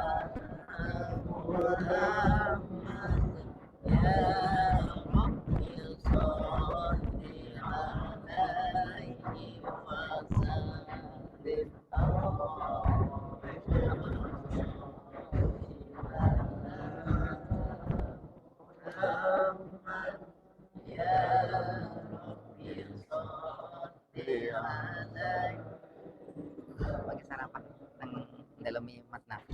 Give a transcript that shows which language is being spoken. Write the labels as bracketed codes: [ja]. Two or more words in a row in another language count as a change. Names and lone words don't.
[ar] محمد يا ربي صل عليه وسلم محمد يا ربي صل عليه [id] pakai sarapan [jv] nang dalemi Mas Nafis.